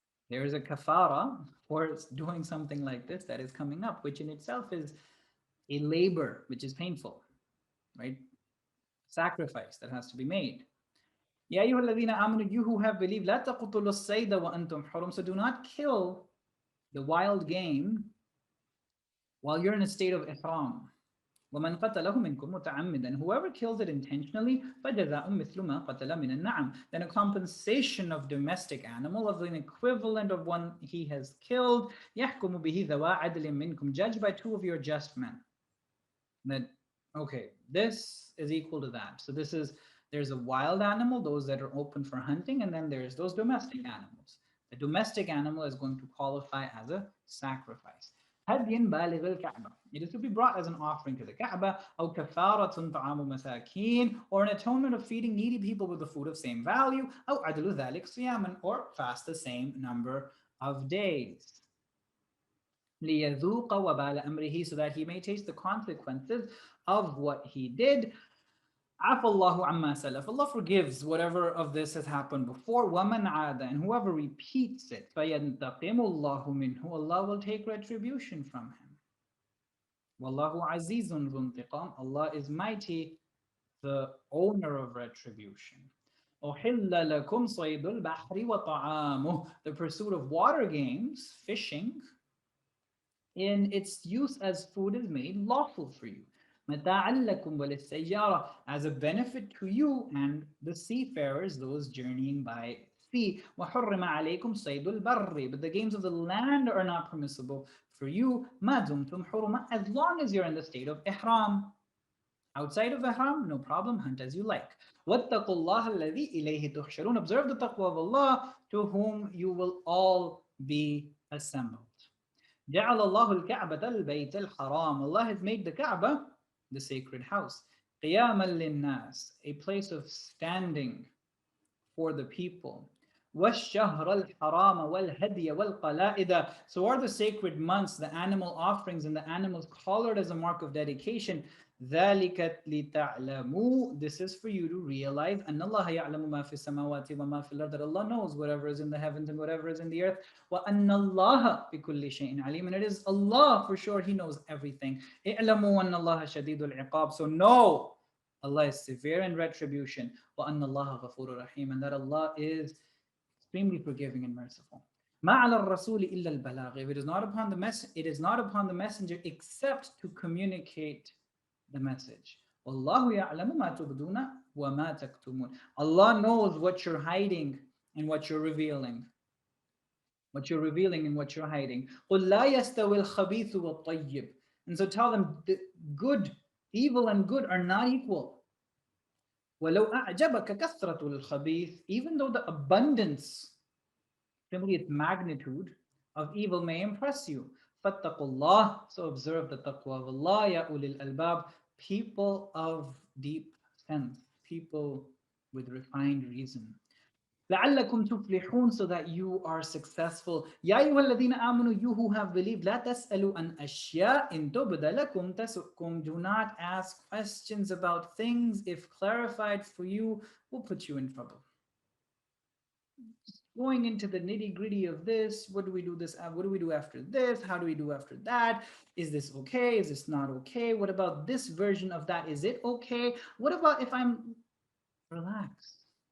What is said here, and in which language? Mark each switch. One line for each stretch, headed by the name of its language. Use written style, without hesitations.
English: There is a kafara for doing something like this that is coming up, which in itself is a labor, which is painful, right? Sacrifice that has to be made.
Arabic: Ya ayyuhalladhina amanu,
English: you who have believed,
Arabic: la taqtulu as-sayda wa antum hurum.
English: So do not kill the wild game while you're in a state of ihram.
Arabic: وَمَنْ قَتَلَهُ مِنْكُمْ مُتَعَمِّدًا.
English: Whoever kills it intentionally,
Arabic: فَجَزَاءٌ مِثْلُ مَا قَتَلَ مِنَ النَّعَمِ.
English: Then a compensation of domestic animal, of an equivalent of one he has killed.
Arabic: يَحْكُمُ بِهِ ذَوَا عَدْلٍ مِنْكُمْ.
English: Judged by two of your just men. That, okay, this is equal to that. So there's a wild animal, those that are open for hunting, and then there's those domestic animals. The domestic animal is going to qualify as a sacrifice.
Arabic: هدي بالغ الكعبة.
English: It is to be brought as an offering to the Kaaba,
Arabic: أو كفارة طعام مساكين,
English: or an atonement of feeding needy people with the food of same value,
Arabic: أو عدل ذلك صياما,
English: or fast the same number of days.
Arabic: ليذوق وبال أمره,
English: so that he may taste the consequences of what he did.
Arabic: عفى الله عما سلف.
English: Allah forgives whatever of this has happened before.
Arabic: ومن عاد,
English: and whoever repeats it,
Arabic: فينتقم الله منه,
English: Allah will take retribution from him.
Arabic: والله عزيز ذو انتقام.
English: Allah is mighty, the owner of retribution.
Arabic: أحل لكم صيد البحر وطعامه.
English: The pursuit of water games, fishing, in its use as food is made lawful for you.
Arabic: متاعا لكم وللسيارة,
English: as a benefit to you and the seafarers, those journeying by sea.
Arabic: وحرم عليكم صيد البر,
English: but the games of the land are not permissible for you.
Arabic: ما دمتم حرما,
English: as long as you're in the state of ihram. Outside of ihram, no problem, hunt as you like.
Arabic: واتقوا الله الذي إليه تحشرون.
English: Observe the taqwa of Allah, to whom you will all be assembled.
Arabic: جعل الله الكعبة البيت الحرام.
English: Allah has made the Kaaba, the sacred house,
Arabic: قياما للناس,
English: a place of standing for the people.
Arabic: والشهر الحرام والهدي والقلائد.
English: So are the sacred months, the animal offerings and the animals colored as a mark of dedication.
Arabic: ذلك لتعلموا,
English: this is for you to realize,
Arabic: أن الله يعلم ما في السماوات وما في الأرض,
English: that Allah knows whatever is in the heavens and whatever is in the earth.
Arabic: وأن الله بكل شيء عليم,
English: and it is Allah for sure, He knows everything.
Arabic: اعلموا أن الله شديد العقاب,
English: so know Allah is severe in retribution.
Arabic: وأن الله غفور رحيم,
English: and that Allah is extremely forgiving and merciful.
Arabic: ما على الرسول إلا البلاغ.
English: If it is not upon the messenger except to communicate the message.
Arabic: والله يعلم ما تبدون وما تكتمون.
English: Allah knows what you're hiding and what you're revealing. What you're revealing and what you're hiding.
Arabic: قل لا يستوي الخبيث والطيب.
English: And so tell them, the good, evil and good are not equal.
Arabic: ولو أعجبك كثرة الخبيث,
English: even though the abundance, simply its magnitude of evil may impress you.
Arabic: فاتقوا الله,
English: so observe the taqwa of Allah.
Arabic: يا أولي الألباب,
English: people of deep sense, people with refined reason.
Arabic: لعلكم تفلحون,
English: so that you are successful.
Arabic: يا أيها الذين آمنوا,
English: you who have believed,
Arabic: لا تسألوا عن أشياء إن تبد لكم تسؤكم.
English: Do not ask questions about things, if clarified for you, will put you in trouble. Going into the nitty-gritty of this, what do we do after this, how do we do after that, is this okay, is this not okay, what about this version of that, is it okay, what about if I'm relaxed?